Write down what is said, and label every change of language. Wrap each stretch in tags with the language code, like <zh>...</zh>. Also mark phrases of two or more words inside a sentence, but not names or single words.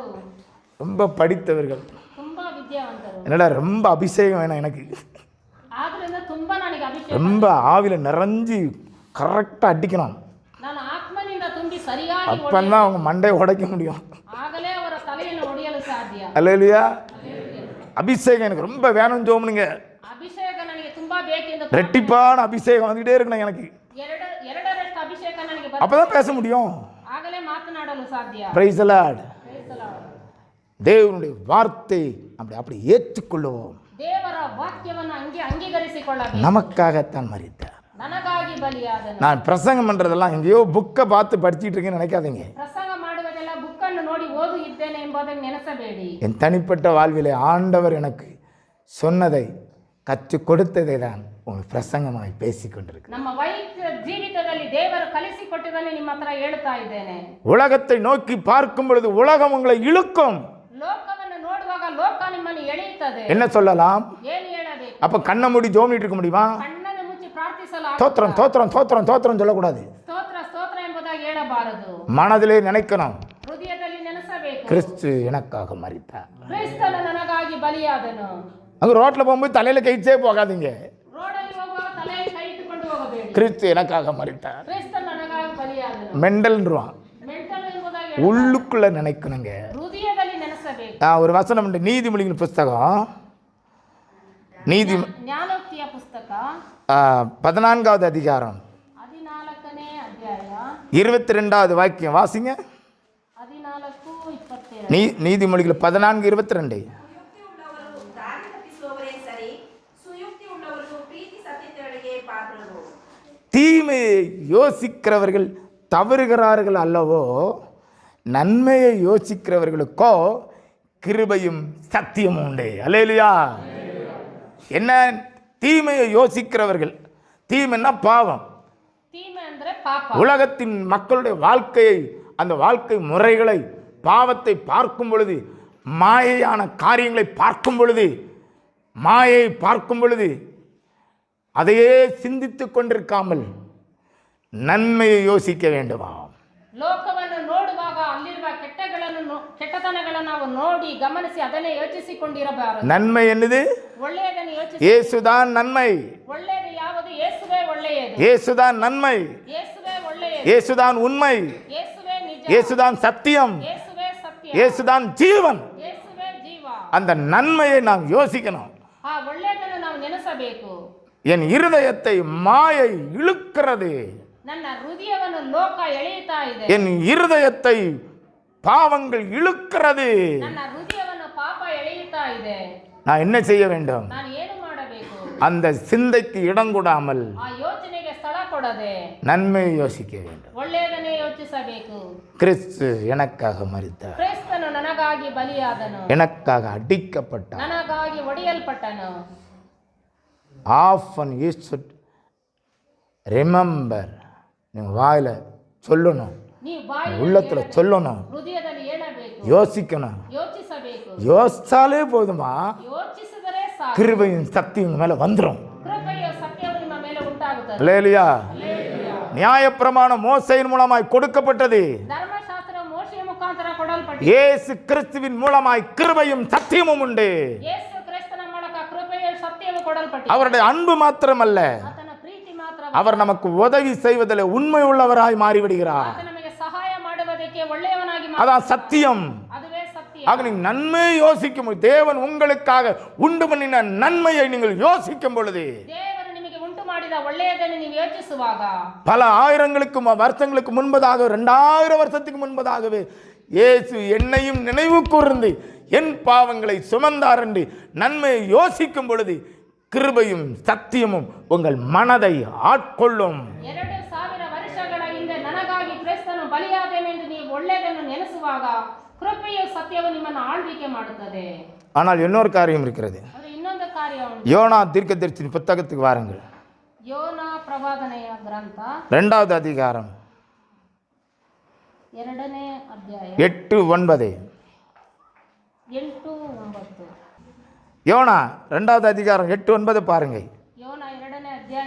<ta>ரொம்ப படித்தவர்கள்.</ta> <kn>ತುಂಬಾ ವಿದ್ಯಾವಂತರು.</kn> <ta>என்னடா ரொம்ப அபிஷேகம் வேணும் எனக்கு,</ta> <kn>ಆದ್ರಿಂದ ತುಂಬಾ ನನಗೆ ಅಭಿಷೇಕ,</kn> <ta>ரொம்ப ஆவியில் நிறைஞ்சி கரெக்டாக அடிக்கணும்,</ta> <kn>ನಾನು ಆತ್ಮನಿಂದ ತುಂಬಿ ಸರಿಯಾಗಿ</kn> <ta>அப்பந்தான் அவங்க மண்டையை உடைக்க முடியும்.</ta> <kn>ಆಗಲೇ ಅವರ ತಲೆಯನ್ನು ಒಡೆಯಲು ಸಾಧ್ಯ.</kn> <ta>அல்லேலூயா. அபிஷேகம் எனக்கு ரொம்ப வேணும்னு சோமுனுங்க.</ta> <kn>ಅಭಿಷೇಕ ನನಗೆ ತುಂಬಾ ಬೇಕೆಂದು</kn> <ta>ரெட்டிப்பான அபிஷேகம் வந்துகிட்டே இருக்கணும் எனக்கு,</ta> <kn>ಎರಡರಷ್ಟು ಅಭಿಷೇಕ ನನಗೆ</kn> <ta>அப்பதான் பேச முடியும்.</ta> <kn>ಆಗಲೇ ಮಾತನಾಡಲು ಸಾಧ್ಯ.</kn> <en>Praise the Lord. Praise the Lord.</en> <ta>தேவனுடைய வார்த்தை அப்படி ஏற்றுக்கொள்ளுவோம்.</ta> <kn>ದೇವರ ವಾಕ್ಯವನ್ನು ಅಂಗೀಕರಿಸಿಕೊಳ್ಳಬೇಕು.</kn> <ta>நமக்காகத்தான் மரித்தார்.</ta> <kn>ನನಗಾಗಿ ಬಲಿಯಾದನು.</kn> <ta>நான் பிரசங்கம் பண்ணுறதெல்லாம் எங்கேயோ புக்கை பார்த்து படிச்சுட்டு இருக்கேன்னு நினைக்காதீங்க.</ta> <kn>ಪ್ರಸಂಗ ಮಾಡುವುದೆಲ್ಲ ಬುಕ್ಕನ್ನು ನೋಡಿ ಓದು ಇದ್ದೇನೆ ಎಂಬುದನ್ನು ನೆನೆಸಬೇಡಿ.</kn> <ta>என் தனிப்பட்ட வாழ்விலே ஆண்டவர் எனக்கு சொன்னதை கற்றுக் கொடுத்ததை தான் உங்கள் பிரசங்கமாய் பேசிக்கொண்டிருக்கு.</ta> <kn>ನಮ್ಮ ವೈಯಕ್ತಿಕ ಲೋಕದಲ್ಲಿ ದೇವರು ಕಲಿಸಿಕೊಟ್ಟಿದ್ದನ್ನು ನಿಮ್ಮ ಹತ್ರ ಹೇಳ್ತಾ ಇದ್ದೇನೆ.</kn> <ta>உலகத்தை நோக்கி பார்க்கும் பொழுது உலகம் உங்களை இழுக்கும்.</ta> <kn>ಲೋಕವನ್ನು ನೋಡುವಾಗ ಲೋಕ ನಿಮ್ಮನ್ನು ಎಳೆಯುತ್ತದೆ.</kn> <ta>என்ன சொல்லலாம்?</ta> <kn>ಏನು ಹೇಳಬೇಕು?</kn> <ta>அப்ப கண்ணை மூடி ஜோமிட்டு இருக்க முடியுமா?</ta> <kn>ಕಣ್ಣನ್ನು ಮುಚ್ಚಿ ಪ್ರಾರ್ಥಿಸಲು</kn> <ta>தோத்திரம் தோத்திரம் தோத்திரம் தோத்திரம் சொல்லக்கூடாது.</ta> <kn>ಸ್ತೋತ್ರ ಸ್ತೋತ್ರ ಎಂಬುದಾಗಿ ಹೇಳಬಾರದು.</kn> <ta>மனதிலே நினைக்கணும்,</ta> <kn>ಹೃದಯದಲ್ಲಿ ನೆನೆಸಬೇಕು,</kn> <ta>கிறிஸ்து எனக்காக மரித்தார்.</ta> <kn>ಕ್ರಿಸ್ತನು ನನಗಾಗಿ ಬಲಿಯಾದನು.</kn> <ta>அங்க ரோட்ல போகும்போது தலையில கைச்சே போகாதீங்க.</ta> <kn>ರೋಡಲ್ಲಿ ಹೋಗುವಾಗ ತಲೆಯಲ್ಲಿ ಕೈ ಇಟ್ಟುಕೊಂಡು ಹೋಗಬೇಡಿ.</kn> <ta>கிறிஸ்து எனக்காக மரித்தார்.</ta> <kn>ಕ್ರಿಸ್ತನು ನನಗಾಗಿ ಬಲಿಯಾದನು.</kn> <ta>மெண்டல்ன்றான்.</ta> <kn>ಮೆಂಟಲ್ ಎಂಬುದಾಗಿ</kn> <ta>உள்ளுக்குள்ள நினைக்கணுங்க.</ta> <kn>ಹೃದಯದಲ್ಲಿ ನೆನೆಸಬೇಕು.</kn> <ta>ஒரு வசனம் உண்டு, நீதிமொழிகள் புஸ்தகம்</ta> <kn>ಜ್ಞಾನೋಕ್ತಿಯ ಪುಸ್ತಕ</kn> <ta>14வது அதிகாரம்</ta> <kn>14ನೇ ಅಧ್ಯಾಯ</kn> <ta>22வது வாக்கியம் வாசிங்க. 14:22. நீதிமொழிகள் 14:22. தீமையை யோசிக்கிறவர்கள் தவறுகிறார்கள் அல்லவோ, நன்மையை யோசிக்கிறவர்களுக்கோ கிருபையும் சத்தியமும் உண்டு. அல்லேலூயா. என்ன? தீமையை யோசிக்கிறவர்கள், தீமைன்னா பாவம்.</ta> <kn>தீமை ಅಂದ್ರೆ ಪಾಪ.</kn> <ta>உலகத்தின் மக்களுடைய வாழ்க்கையை, அந்த வாழ்க்கை முறைகளை, பாவத்தை பார்க்கும் பொழுது, மாயையான காரியங்களை பார்க்கும் பொழுது, மாயை பார்க்கும் பொழுது அதையே சிந்தித்துக் கொண்டிருக்காமல் நன்மையை யோசிக்க வேண்டுமா?</ta> <kn>ಲೋಕವನ್ನು ನೋಡುವಾಗ ಅಲ್ಲಿರುವ ಕೆಟ್ಟತನಗಳನ್ನು ನಾವು ನೋಡಿ ಗಮನಿಸಿ ಅದನ್ನೇ ಯೋಚಿಸಿಕೊಂಡಿರಬಾರದು.</kn> <ta>நன்மை என்னது?</ta> <kn>ಒಳ್ಳೆಯದನ್ನು ಯೋಚಿಸಿ.</kn> <ta>இயேசுதான் நன்மை.</ta> <kn>ಒಳ್ಳೆಯದು ಯಾವುದು? ಯೇಸುವೇ ಒಳ್ಳೆಯದು.</kn> <ta>இயேசுதான் நன்மை.</ta> <kn>ಯೇಸುವೇ ಒಳ್ಳೆಯದು.</kn> <ta>இயேசுதான் உண்மை.</ta> <kn>ಯೇಸುವೇ ನಿಜ.</kn> <ta>இயேசுதான் சத்தியம்.</ta> <kn>ಯೇಸುವೇ ಸತ್ಯ.</kn> <ta>இயேசுதான் ஜீவன்.</ta> <kn>ಯೇಸುವೇ ಜೀವ.</kn> <ta>அந்த நன்மையை நாம் யோசிக்கணும்.</ta> <kn>ಆ ಒಳ್ಳೆಯದನ್ನು ನಾವು ನೆನೆಸಬೇಕು.</kn> <ta>என் இருதயத்தை மாயை இழுக்கிறது.</ta> <kn>ನನ್ನ ಹೃದಯವನ್ನು ಲೋಕ ಎಳೆಯುತ್ತಾ ಇದೆ.</kn> <ta>என் இருதயத்தை பாவங்கள் இழுக்கிறது.</ta> <kn>ನನ್ನ ಹೃದಯವನ್ನು ಪಾಪ ಎಳೆಯುತ್ತಾ ಇದೆ.</kn> <ta>நான் என்ன செய்ய வேண்டும்?</ta> <kn>ನಾನು ಏನು ಮಾಡಬೇಕು?</kn> <ta>அந்த சிந்தைக்கு இடம் கொடாமல்</ta> <kn>ಆ ಯೋಚನೆಗೆ ಸ್ಥಳ ಕೊಡದೆ</kn> <ta>நன்மையை யோசிக்க வேண்டும்.</ta> <kn>ಒಳ್ಳೆಯದನ್ನೇ ಯೋಚಿಸಬೇಕು.</kn> <ta>கிறிஸ்து எனக்காக மரித்தார்.</ta> <kn>ಕ್ರಿಸ್ತನು ನನಗಾಗಿ ಬಲಿಯಾದನು.</kn> <ta>எனக்காக அடிக்கப்பட்டார்.</ta> <kn>ನನಗಾಗಿ ಒಡೆಯಲ್ಪಟ್ಟನು.</kn> <en>Often you should remember.</en> <ta>நீங்கள் வாயில் சொல்லணும்,</ta> <kn>ನೀವು ಬಾಯಲ್ಲಿ</kn> <ta>உள்ளத்தில் சொல்லணும்,</ta> <kn>ಹೃದಯದಲ್ಲಿ ಹೇಳಬೇಕು,</kn> <ta>யோசிக்கணும்.</ta> <kn>ಯೋಚಿಸಬೇಕು.</kn> <ta>யோசிச்சாலே போதுமா?</ta> <kn>ಯೋಚಿಸಿದರೆ ಸಾಕು.</kn> <ta>கிருபையும் சக்தியும் மேலே வந்துடும்.</ta> <kn>ಕೃಪೆಯು ಸತ್ಯವು ನಿಮ್ಮ ಮೇಲೆ ಉಂಟಾಗುತ್ತದೆ.</kn> <ta>அல்லேலூயா.</ta> <kn>ಹಲ್ಲೆಲೂಯಾ.</kn> <ta>நியாயப்பிரமாணம் மோசையின் மூலமாய் கொடுக்கப்பட்டது.</ta> <kn>ಧರ್ಮಶಾಸ್ತ್ರ ಮೋಶೆಯ ಮುಖಾಂತರ ಕೊಡಲ್ಪಟ್ಟಿದೆ.</kn> <ta>இயேசு கிறிஸ்துவின் மூலமாய் கிருபையும் சத்தியமும் உண்டு.</ta> <kn>ಯೇಸು ಕ್ರಿಸ್ತನ ಮೂಲಕ ಕೃಪೆಯು ಸತ್ಯವು ಕೊಡಲ್ಪಟ್ಟಿದೆ.</kn> <ta>அவருடைய அன்பு மாத்திரமல்ல,</ta> <kn>ಆತನ ಪ್ರೀತಿ ಮಾತ್ರ.</kn> <ta>அவர் நமக்கு உதவி செய்வதில் உண்மை உள்ளவராய் மாறிவிடுகிறார்.</ta> <kn>ಆತ ನಮಗೆ ಸಹಾಯ ಮಾಡುವುದಕ್ಕೆ ಒಳ್ಳೆಯವನಾಗಿ</kn> <ta>அதான் சத்தியம்.</ta> <kn>ಅದುವೇ ಸತ್ಯ.</kn> <ta>ஆக நீங்கள் நன்மையை யோசிக்கும் பொழுது, தேவன் உங்களுக்காக உண்டு பண்ணின நன்மையை நீங்கள் யோசிக்கும் பொழுது,</ta> <kn>ದೇವರು ನಿಮಗೆ ಉಂಟು ಮಾಡಿದ ಒಳ್ಳೆಯದನ್ನು ನೀವು ಯೋಚಿಸುವಾಗ,</kn> <ta>பல ஆயிரங்களுக்கு வருஷங்களுக்கு முன்பதாக, 2000 வருஷத்துக்கு முன்பதாகவே இயேசு என்னையும் நினைவு கூர்ந்து என் பாவங்களை சுமந்தார் என்று நன்மையை யோசிக்கும் பொழுது கிருபையும் சத்தியமும் உங்கள் மனதை ஆட்கொள்ளும்.</ta> <kn>2000 ವರ್ಷಗಳ ಹಿಂದೆ ನನಗಾಗಿ ಕ್ರಿಸ್ತನು ಬಲಿಯಾದನೆಂದು ನೀವು ಒಳ್ಳೆಯದನ್ನು ನೆನೆಸುವಾಗ ಕೃಪೆಯು ಸತ್ಯವು ನಿಮ್ಮನ್ನು ಆಳ್ವಿಕೆ ಮಾಡುತ್ತದೆ.</kn> <ta>ஆனால் இன்னொரு காரியம் இருக்கிறது.</ta> <kn>ಅದು ಇನ್ನೊಂದು ಕಾರ್ಯ ಉಂಟು.</kn> <ta>யோனா தீர்க்கதரிசி புத்தகத்துக்கு வாருங்கள்.</ta> <kn>ಯೋನಾ ಪ್ರವಾದನೆಯ ಗ್ರಂಥ</kn> <ta>2வது அதிகாரம்</ta> <kn>2ನೇ ಅಧ್ಯಾಯ</kn> <ta>8-9.</ta> <kn>8-9.</kn> <ta>யோனா 2வது அதிகாரம் 8-9 பாருங்க.</ta> <kn>ಯೋನ 2ನೇ ಅಧ್ಯಾಯ</kn>